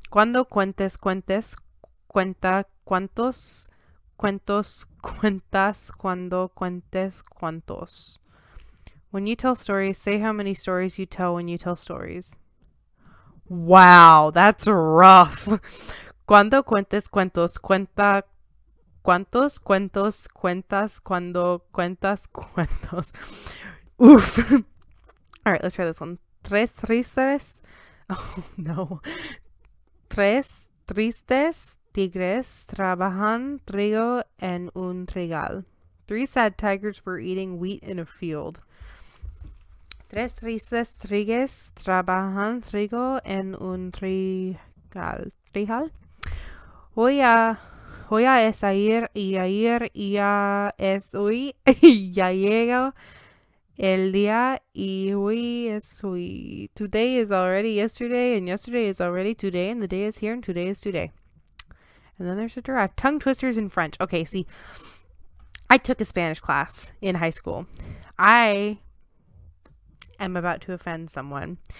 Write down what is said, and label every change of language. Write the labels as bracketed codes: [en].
[es] Cuando cuentes, cuenta cuantos, cuentos, cuentas, cuando cuentes, cuantos. [en] When you tell stories, say how many stories you tell when you tell stories. Wow, that's rough. [es] Cuando cuentes cuentos, cuenta cuántos cuentos cuentas cuando cuentas cuentos. Oof. [en] All right, let's try this one. [es] Tres tristes. [en] Oh no. [es] Tres tristes tigres trabajan trigo en un trigal. [en] Three sad tigers were eating wheat in a field. [es] Tres tristes tigres trabajan trigo en un trigal. ¿Trigal? Hoya, hoya es ayer y ayer ya es hoy. Ya llega el día y hoy es hoy. [en] Today is already yesterday and yesterday is already today and the day is here and today is today. And then there's a giraffe. Tongue twisters in French. Okay, see, I took a Spanish class in high school. I am about to offend someone.